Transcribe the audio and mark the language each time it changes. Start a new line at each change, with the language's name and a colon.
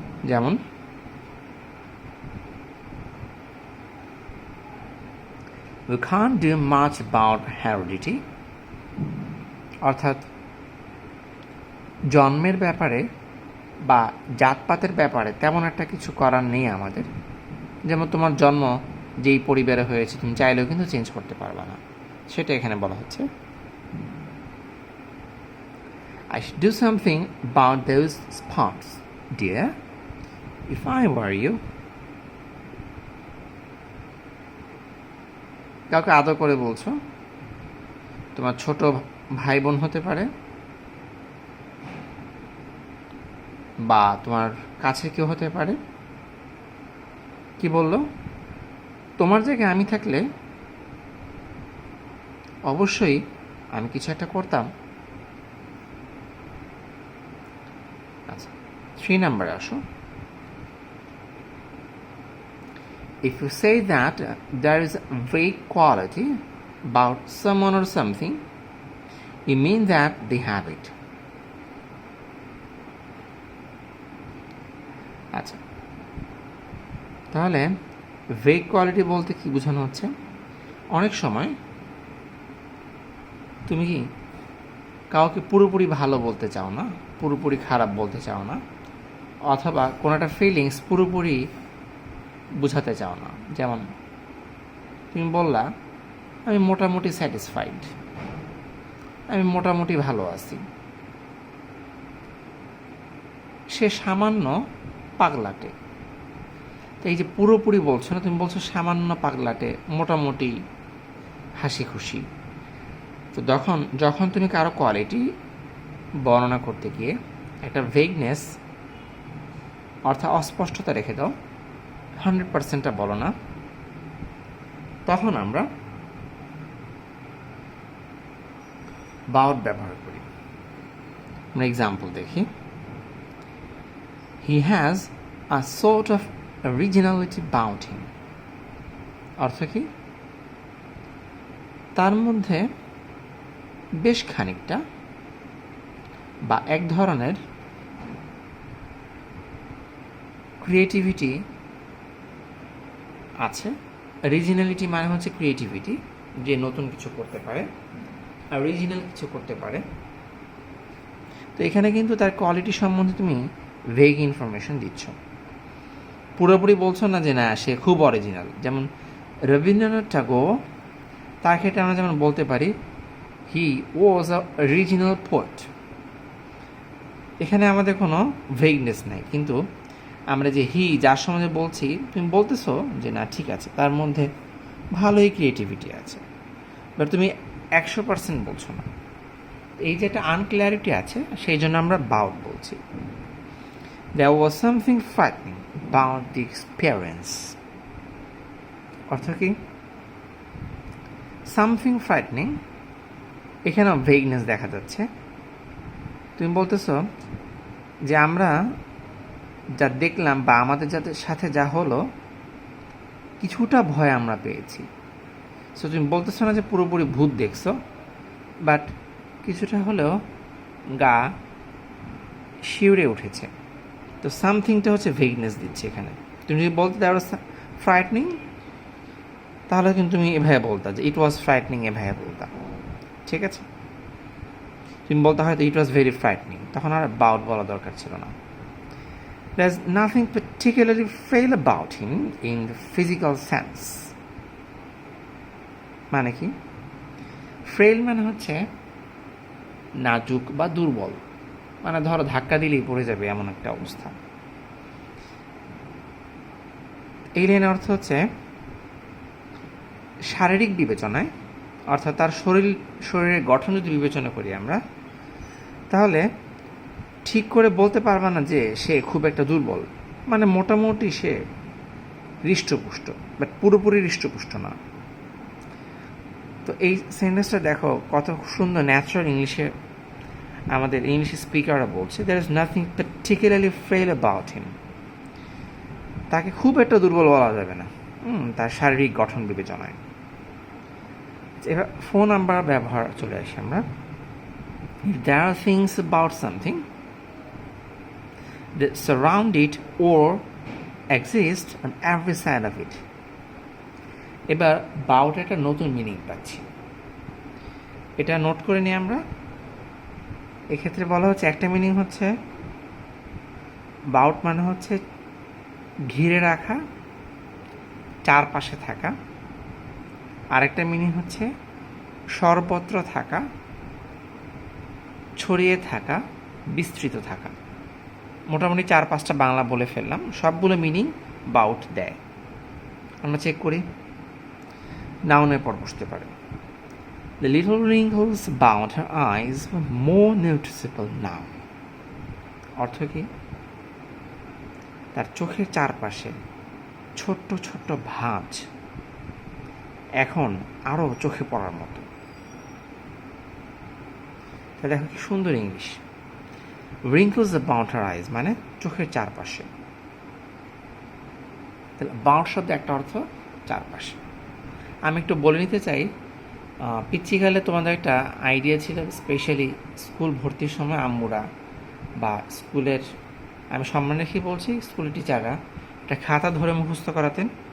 Bangla: যেমন
English: we can't do much about heredity,
Bangla: অর্থাৎ জন্মের ব্যাপারে বা জাতপাতের ব্যাপারে তেমন একটা কিছু করার নেই আমাদের। যেমন তোমার জন্ম যেই পরিবারে হয়েছে তুমি চাইলেও কিন্তু চেঞ্জ করতে পারবে না, সেটা এখানে বলা হচ্ছে।
English: I should do something about those spots, dear, if I were you.
Bangla: কাউকে আদর করে বলছো, তোমার ছোট ভাই বোন হতে পারে বা তোমার কাছে কেউ হতে পারে। কি বললো? তোমার জায়গায় আমি থাকলে অবশ্যই আমি কিছু একটা করতাম। আচ্ছা, 3 নম্বরে আসো।
English: If you say that there is a vague quality about someone or something, you mean that they have it.
Bangla: আচ্ছা, তাহলে ভেগ কোয়ালিটি বলতে কি বোঝানো হচ্ছে? অনেক সময় তুমি কি কাউকে পুরোপুরি ভালো বলতে চাও না, পুরোপুরি খারাপ বলতে চাও না, অথবা কোনো একটা ফিলিংস পুরোপুরি বোঝাতে চাও না। যেমন তুমি বললা আমি মোটামুটি স্যাটিসফাইড, আমি মোটামুটি ভালো আছি। সে সামান্য পাগলাটে। তো এই যে পুরোপুরি বলছো না, তুমি বলছো সামান্য পাগলাটে, মোটামুটি হাসি খুশি। তো যখন তুমি কারো কোয়ালিটি বর্ণনা করতে গিয়ে একটা ভেগনেস অর্থাৎ অস্পষ্টতা রেখে দাও, 100%টা বলো না, তখন আমরা বাউট ব্যবহার করি। আমরা এক্সাম্পল দেখি।
English: He has a sort of originality about him,
Bangla: অর্থ কি? তার মধ্যে বেশ খানিকটা বা এক ধরনের ক্রিয়েটিভিটি আছে। অরিজিনালিটি মানে হচ্ছে ক্রিয়েটিভিটি, যে নতুন কিছু করতে পারে, অরিজিনাল কিছু করতে পারে। তো এখানে কিন্তু তার কোয়ালিটি সম্বন্ধে তুমি ভেগ ইনফরমেশন দিচ্ছ, পুরোপুরি বলছো না যে না সে খুব অরিজিনাল। যেমন রবীন্দ্রনাথ ঠাকুর, তার ক্ষেত্রে আমরা যেমন বলতে পারি
English: He was a original poet.
Bangla: এখানে আমাদের কোনো ভেগনেস নাই, কিন্তু আমরা যে হি যার সম্বন্ধে বলছি তুমি বলতেছো যে না ঠিক আছে তার মধ্যে ভালোই ক্রিয়েটিভিটি আছে, বাট তুমি 100% বলছো না। এই যে একটা আনক্লিয়ারিটি আছে, সেই জন্য আমরা বাউট বলছি।
English: There was something frightening about the experience,
Bangla: অর্থ কি?
English: something frightening,
Bangla: এখানেও ভেগনেস দেখা যাচ্ছে। তুমি বলতেছো যে আমরা যা দেখলাম বা আমাদের যাদের সাথে যা হলো কিছুটা ভয় আমরা পেয়েছি। সো তুমি বলতেছো না যে পুরোপুরি ভূত দেখছো, বাট কিছুটা হলেও গা শিউরে উঠেছে। তো সামথিংটা হচ্ছে ভেগনেস দিচ্ছে এখানে। তুমি যদি বলতে
English: that was frightening,
Bangla: তাহলে কিন্তু তুমি এভাবে বলতা যে
English: it was frightening,
Bangla: এভাবে বলতা, ঠিক আছে? তুমি বলতে হয়তো
English: it was very frightening,
Bangla: তখন আর বাউট বলা দরকার ছিল না।
English: There's nothing particularly frail about him in the physical sense.
Bangla: মানে কি? ফ্রেল মানে হচ্ছে নাজুক বা দুর্বল, মানে ধরো ধাক্কা দিলেই পড়ে যাবে এমন একটা অবস্থা। এই লাইনের অর্থ হচ্ছে শারীরিক বিবেচনায়, অর্থাৎ তার শরীরের গঠন যদি বিবেচনা করি আমরা, তাহলে ঠিক করে বলতে পারবা না যে সে খুব একটা দুর্বল, মানে মোটামুটি সে হৃষ্টপুষ্ট, বাট পুরোপুরি হৃষ্টপুষ্ট না। তো এই সেন্টেন্সটা দেখো কত সুন্দর ন্যাচারাল ইংলিশে আমাদের ইংলিশ স্পিকাররা বলছে,
English: There is nothing particularly frail about him.
Bangla: তাকে খুব একটা দুর্বল বলা যাবে না তার শারীরিক গঠন বিবেচনায়। এবার ফোন নাম্বার ব্যবহার চলে আসি আমরা।
English: If there are things about something that surround it or exist on every side of it.
Bangla: এবার বাউট একটা নতুন মিনিং পাচ্ছি, এটা নোট করে নিই আমরা। এক্ষেত্রে বলা হচ্ছে একটা মিনিং হচ্ছে বাউট মানে হচ্ছে ঘিরে রাখা, চারপাশে থাকা। আরেকটা মিনিং হচ্ছে সর্বত্র থাকা, ছড়িয়ে থাকা, বিস্তৃত থাকা। মোটামুটি 4-5টা বাংলা বলে ফেললাম, সবগুলো মিনিং বাউট দেয়। আমরা চেক করি, নাউনের পর বসতে পারে।
English: The little wrinkles about her eyes were more noticeable now.
Bangla: অর্থ কি? তার চোখের চারপাশে ছোট্ট ছোট্ট ভাঁজ এখন আরও চোখে পড়ার মতো। তাহলে দেখো কি সুন্দর English.
English: wrinkles about her eyes
Bangla: মানে চোখের চারপাশে। তাহলে বাউট শব্দ একটা অর্থ চারপাশে। আমি একটু বলে নিতে চাই, পিচ্চিকালে তোমাদের একটা আইডিয়া ছিল, স্পেশালি স্কুল ভর্তির সময় আম্মুরা বা স্কুলের, আমি সম্মান রেখে বলছি, স্কুলের টিচাররা একটা খাতা ধরে মুখস্থ করাতেন।